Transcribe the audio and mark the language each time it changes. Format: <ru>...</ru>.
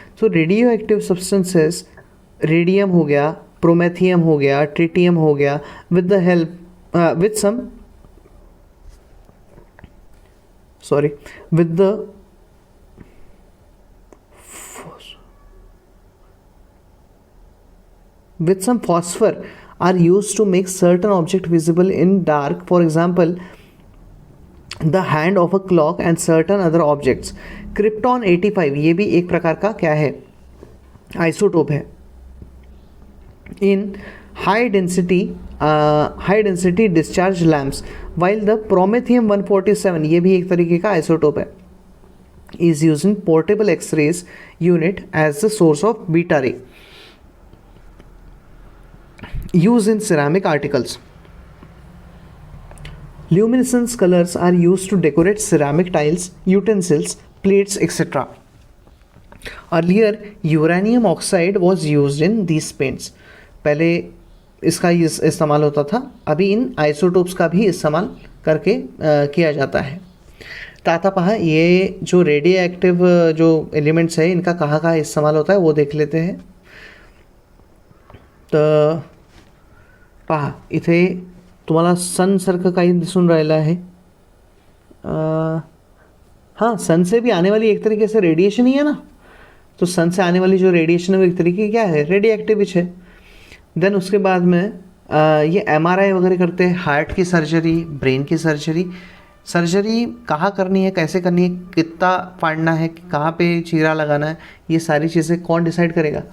<en>so radioactive substances,</en> <hi>radium हो गया, promethium हो गया, ट्रिटियम हो गया,</hi> <en>With the help with some sorry with the with some phosphor are used to make certain object visible in dark. For example, the hand of a clock and certain other objects.</en> <hi>Krypton 85 ये भी एक प्रकार का क्या है, isotope है.</hi> <en>in high density discharge lamps, while the promethium 147</en> <hi>ये भी एक तरीके का आइसोटोप है,</hi> <en>is used in portable X-rays unit as the source of beta ray. Use in ceramic articles. Luminescence colors are used to decorate ceramic tiles, utensils, plates, etc. Earlier, uranium oxide was used in these paints.</en> <hi>पहले इसका इस्तेमाल होता था, अभी इन isotopes का भी इस्तेमाल करके किया जाता है. तो</hi> <mr>आता पहा</mr> <hi>ये जो रेडियो एक्टिव जो एलिमेंट्स है इनका कहाँ कहाँ इस्तेमाल होता है वो देख लेते हैं.</hi> <mr>तर पहा इथे तुम्हाला सन सारखं काही दिसून राहिलं आहे.</mr> <hi>हाँ, सन से भी आने वाली एक तरीके से रेडिएशन ही है ना. तो सन से आने वाली जो रेडिएशन है वो एक तरीके की क्या है, रेडियो एक्टिव है. देन उसके बाद में ये MRI वगैरह करते हैं, हार्ट की सर्जरी, ब्रेन की सर्जरी. सर्जरी कहाँ करनी है, कैसे करनी है, कितना फाड़ना है, कहाँ पे चीरा लगाना है, ये सारी चीज़ें कौन डिसाइड करेगा.</hi>